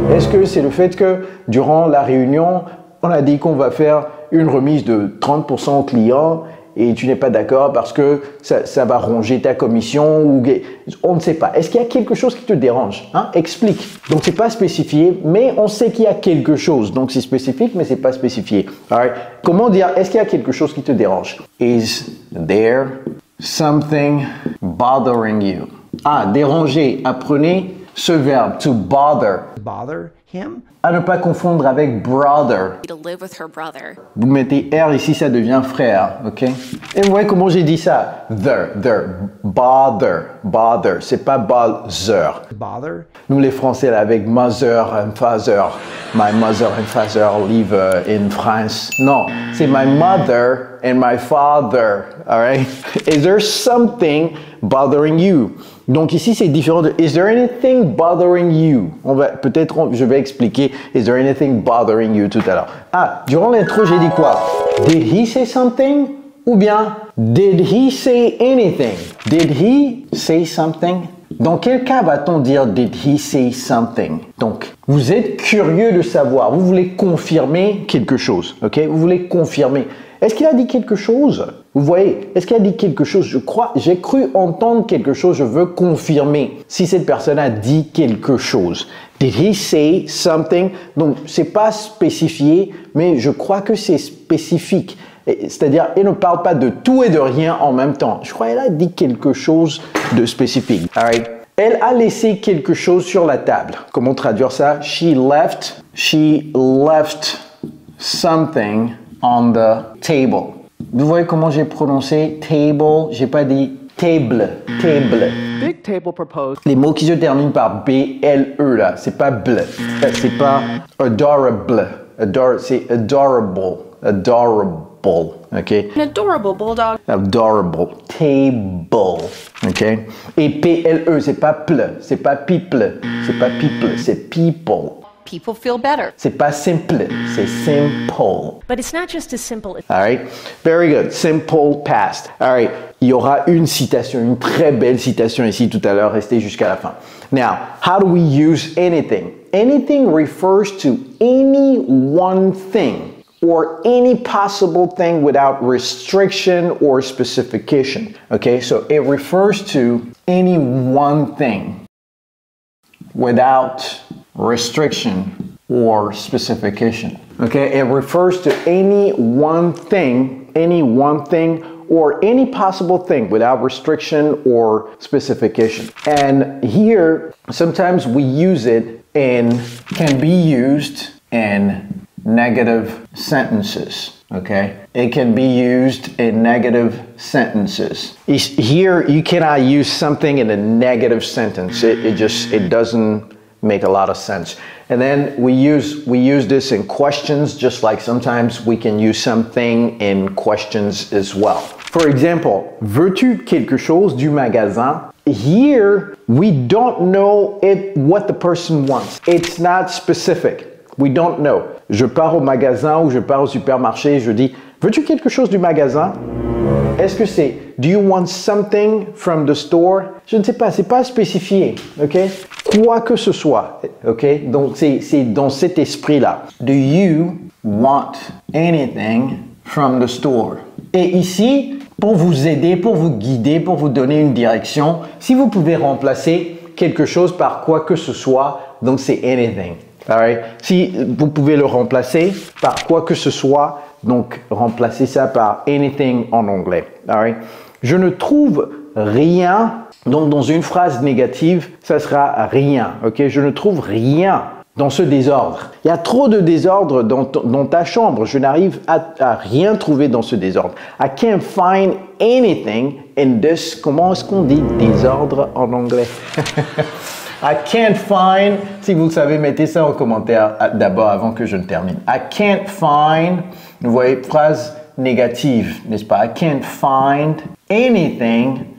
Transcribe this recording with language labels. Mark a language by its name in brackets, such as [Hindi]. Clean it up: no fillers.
[French] Est-ce que c'est le fait que durant la réunion, on a dit qu'on va faire une remise de 30% au client et tu n'es pas d'accord parce que ça va ronger ta commission ou on ne sait pas. Est-ce qu'il y a quelque chose qui te dérange? Explique. Donc, c'est pas spécifié, mais on sait qu'il y a quelque chose. Donc, c'est spécifique, mais c'est pas spécifié. Alright. Comment dire, est-ce qu'il y a quelque chose qui te dérange? [English] Is there something bothering you? [French] Déranger. Apprenez ce verbe, [English] to bother. Bother him. [French] À ne pas confondre avec brother. [English] To live with her brother. [French] Vous mettez R ici, ça devient frère, ok? Et vous voyez comment j'ai dit ça? Bother. C'est pas bother. [English] Bother. [French] Nous les Français là, avec [English] mother and father. My mother and father live in France. [French] Non, c'est [English] my mother and my father. Alright? Is there something bothering you? [French] Donc ici c'est différent de [English] is there anything bothering you? [French] Je vais expliquer [English] is there anything bothering you [French] tout à l'heure. Ah, durant l'intro j'ai dit quoi? [English] Did he say something? [French] Ou bien [English] did he say anything? Did he say something? [French] Dans quel cas va-t-on dire [English] did he say something? [French] Donc, vous êtes curieux de savoir, vous voulez confirmer quelque chose, ok? Vous voulez confirmer. Est-ce qu'il a dit quelque chose? Vous voyez, est-ce qu'il a dit quelque chose? J'ai cru entendre quelque chose, je veux confirmer si cette personne a dit quelque chose. [English] Did he say something? [French] Donc, c'est pas spécifié, mais je crois que c'est spécifique. C'est-à-dire, il ne parle pas de tout et de rien en même temps. Je crois qu'elle a dit quelque chose de spécifique. All right. Elle a laissé quelque chose sur la table. Comment traduire ça? [English] She left something on the table. [French] Vous voyez comment j'ai prononcé table? J'ai pas dit table. [English] Big Table proposed. [French] Les mots qui se terminent par B-L-E là, c'est pas ble. C'est pas adorable. C'est adorable. Okay? [English] An adorable bulldog. Adorable. Table. Okay? [French] Et P-L-E, c'est pas ple, c'est pas people, c'est people. [English] People feel better. [French] C'est pas simple, c'est simple. [English] But it's not just as simple as All right? Very good. Simple past. All right. [French] Il y aura une citation, une très belle citation ici tout à l'heure. Restez jusqu'à la fin. [English] Now, how do we use anything? Anything refers to any one thing or any possible thing without restriction or specification. Okay? So it refers to any one thing without restriction or specification. Okay? It refers to any one thing or any possible thing without restriction or specification. And here, sometimes we use it can be used in negative sentences. Okay? It can be used in negative sentences. Here, you cannot use something in a negative sentence. It doesn't make a lot of sense. And then we use this in questions, just like sometimes we can use something in questions as well. For example, [French] veux-tu quelque chose du magasin? [English] Here, we don't know what the person wants. It's not specific. We don't know. [French] Je pars au magasin ou je pars au supermarché et je dis, veux-tu quelque chose du magasin? Est-ce que c'est [English] do you want something from the store? [French] Je ne sais pas, c'est pas spécifié, ok? Quoi que ce soit, ok? Donc c'est dans cet esprit-là. [English] Do you want anything from the store? [French] Et ici, pour vous aider, pour vous guider, pour vous donner une direction, si vous pouvez remplacer quelque chose par quoi que ce soit, donc c'est anything. Alright? Si vous pouvez le remplacer par quoi que ce soit, donc remplacez ça par anything en anglais. Alright? Je ne trouve rien, donc dans une phrase négative, ça sera rien. Ok? Je ne trouve rien dans ce désordre. Il y a trop de désordre dans ta chambre. Je n'arrive à rien trouver dans ce désordre. [English] I can't find anything in this. [French] Comment est-ce qu'on dit désordre en anglais? [English] I can't find, [French] si vous le savez, mettez ça en commentaire d'abord avant que je ne termine. [English] I can't find, [French] vous voyez, phrase négative, n'est-ce pas? [English] I can't find anything.